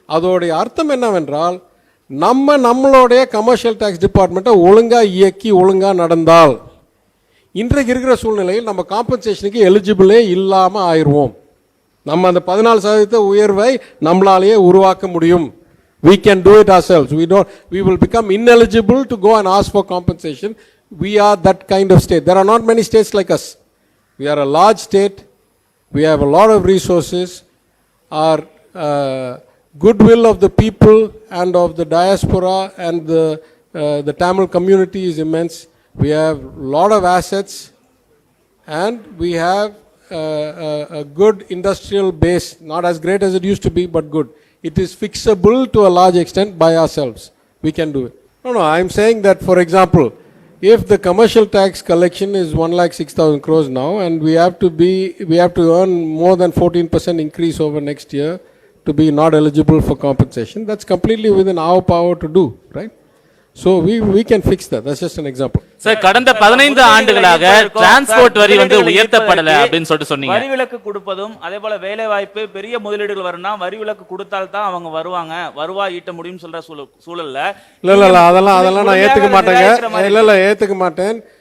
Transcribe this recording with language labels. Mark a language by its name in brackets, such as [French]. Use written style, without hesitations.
[Tamil] அதோடைய அர்த்தம் என்னவென்றால், நம்மளுடைய கமர்ஷியல் டேக்ஸ் டிபார்ட்மெண்ட்டை ஒழுங்காக இயக்கி ஒழுங்காக நடந்தால் இன்றைக்கு இருக்கிற சூழ்நிலையில் நம்ம காம்பன்சேஷனுக்கு எலிஜிபிளே இல்லாமல் ஆயிடுவோம். நம்ம அந்த 14% உயர்வை நம்மளாலேயே உருவாக்க முடியும். [English] We can do it ourselves. We will become ineligible to go and ask for compensation. We are that kind of state. There are not many states like us. We are a large state. We have a lot of resources. Our goodwill of the people and of the diaspora and the Tamil community is immense. We have a lot of assets and we have a good industrial base, not as great as it used to be, but good. It is fixable to a large extent by ourselves. We can do it. No, I'm saying that, for example, if the commercial tax collection is 1,06,000 crores now, and we have to earn more than 14% increase over next year to be not eligible for compensation, that's completely within our power to do, right? So we can fix that. That's just an example. [Tamil] Sir கடந்த 15 ஆண்டுகளாக transport வரி வந்து உயர்த்தப்படல அப்படின்னு சொல்லிட்டு சொன்னீங்க. வரி விலக்கு கொடுப்பதும் அதே போல வேலை வாய்ப்பு பெரிய முதலீடுகள் வரணும்னா வரி விலக்கு கொடுத்தால் தான் அவங்க வருவாங்க, வருவாய் ஈட்ட முடியும் சொல்ற சூழல்ல இல்ல அதெல்லாம் நான் ஏத்துக்க மாட்டேங்க. இல்ல ஏத்துக்க மாட்டேன்.